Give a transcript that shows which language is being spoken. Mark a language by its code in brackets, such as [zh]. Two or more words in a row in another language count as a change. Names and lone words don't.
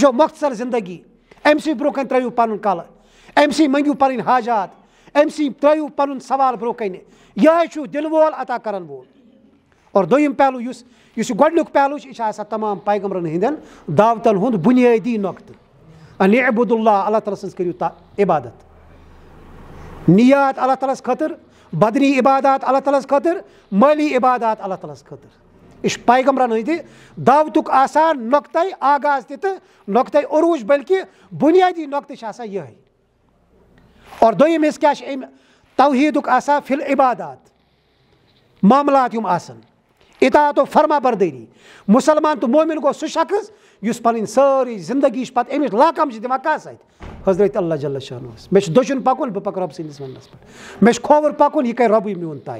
[ks] چھو مۄختصر زندگی أمۍ سٕے برونٛہہ کَنۍ ترٲیِو پنُن کلہٕ أمۍ سٕے منٛگِو پنٕنۍ حاجات أمۍ سٕے ترٲیِو پنُن سوال برونٛہہ کَنہِ یِہوے چھُ دِلہٕ وول عطا کرن وول اور دوٚیِم پہلوٗ یُس یہِ گۄڈنیُک پہلوٗ چھُ یہِ چھُ آسان تمام پیغمبرن ہٕنٛدٮ۪ن دعوتن ہُنٛد بُنیٲدی نۄقطہٕ [ar] ان اعبدوا اللہ [ks] اللہ تعالیٰ سٕنٛز کٔرِو عبادت نیات اللہ تعالیٰ ہس خٲطرٕ بدنی عبادات اللہ تعالیٰ خاطر مالی عبادات اللہ تعالیٰ خاطر. یہ پیغمبرن ہندِ دعوتک آسان نقطۂ آغاز تہِ تہٕ نقطۂ عروج بلکہ بنیادی نقطہ آسان یہ. اور دوٚیِم حصہٕ کیٛاہ چھِ اَمہِ توحیٖدُک آسان فی العبادات معاملات یِم آسان اطاعت و فرما بردٲری. مُسلمان تہٕ مومِن گوٚو سُہ شخص یُس پنٕنۍ سٲرٕے زندگی چھِ پتہٕ أمِس لاکم چھِ دِوان کَس اَتھِ حضرت اللہ جل شانُہَس. مےٚ چھُ دٔچھُن پکُن بہٕ پکہٕ رۄبہٕ سٕنٛدِس وننس پٮ۪ٹھ. مےٚ چھُ کھووُر پکُن یہِ کرِ رۄبٕے میون طے.